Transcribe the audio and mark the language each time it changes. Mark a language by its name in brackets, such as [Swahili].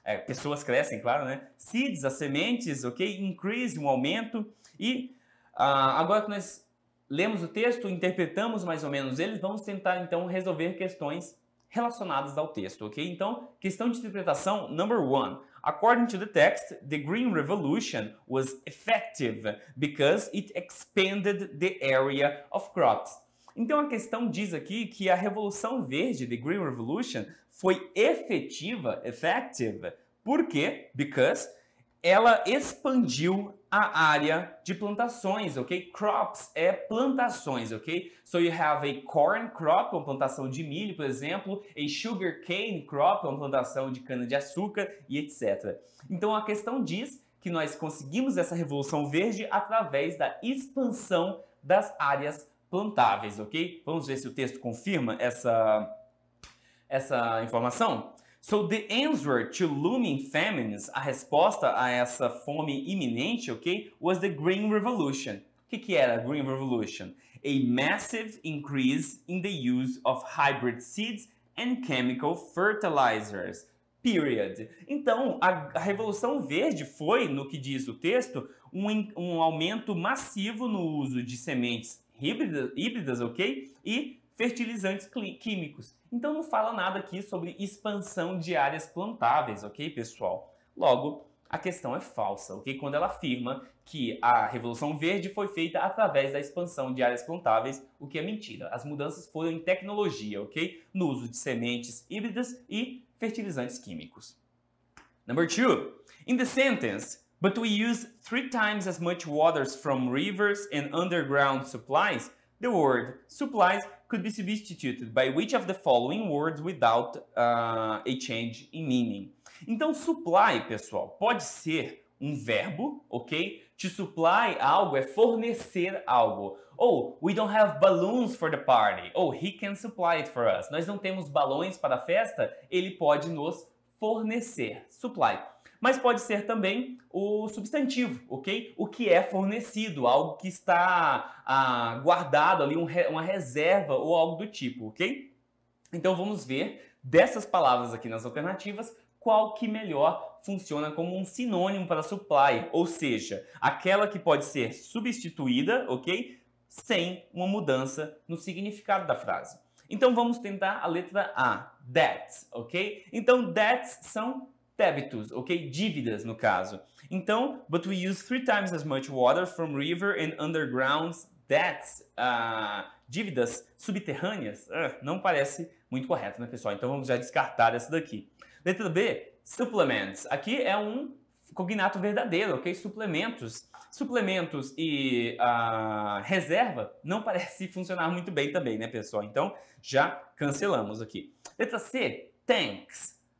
[Portuguese] Pessoas crescem, claro, né? Seeds, as sementes, ok? Increase, um aumento. E agora que nós lemos o texto, interpretamos mais ou menos ele, vamos tentar então resolver questões relacionadas ao texto, ok? Então, questão de interpretação, [English] number one. According to the text, the Green Revolution was effective because it expanded the area of crops. [Portuguese] Então a questão diz aqui que a Revolução Verde, the Green Revolution, foi efetiva, effective, por quê? Because ela expandiu a área de plantações, ok? Crops é plantações, ok? [English] So you have a corn crop, [Portuguese] uma plantação de milho, por exemplo, [English] a sugar cane crop, [Portuguese] uma plantação de cana-de-açúcar e etc. Então a questão diz que nós conseguimos essa revolução verde através da expansão das áreas plantáveis, ok? Vamos ver se o texto confirma essa informação. [English] So the answer to looming famines, [Portuguese] a resposta a essa fome iminente, [English] ok, was the Green Revolution. [Portuguese] O que era a [English] Green Revolution? A massive increase in the use of hybrid seeds and chemical fertilizers. Period. [Portuguese] Então, a Revolução Verde foi, no que diz o texto, um aumento massivo no uso de sementes híbridas, ok? E fertilizantes químicos. Então não fala nada aqui sobre expansão de áreas plantáveis, ok, pessoal? Logo, a questão é falsa, ok? Quando ela afirma que a Revolução Verde foi feita através da expansão de áreas plantáveis, o que é mentira. As mudanças foram em tecnologia, ok? No uso de sementes híbridas e fertilizantes químicos. [English] Number two, in the sentence, but we use 3 times as much waters from rivers and underground supplies, the word supplies could be substituted by which of the following words without a change in meaning. [Portuguese] Então, supply, pessoal, pode ser um verbo, ok? To supply algo é fornecer algo. [English] Ou, we don't have balloons for the party. Ou, he can supply it for us. [Portuguese] Nós não temos balões para a festa, ele pode nos fornecer. Supply. Mas pode ser também o substantivo, ok? O que é fornecido, algo que está guardado ali, uma reserva ou algo do tipo, ok? Então vamos ver dessas palavras aqui nas alternativas, qual que melhor funciona como um sinônimo para supply, ou seja, aquela que pode ser substituída, ok? Sem uma mudança no significado da frase. Então vamos tentar a letra A, debts, ok? Então debts são débitos, ok? Dívidas, no caso. [English] Então, but we use 3 times as much water from river and underground debts. [Portuguese] Dívidas subterrâneas? Não parece muito correto, né, pessoal? Então, vamos já descartar essa daqui. Letra B, supplements. Aqui é um cognato verdadeiro, ok? Suplementos. Suplementos e reserva não parece funcionar muito bem também, né, pessoal? Então, já cancelamos aqui. Letra C, tanks.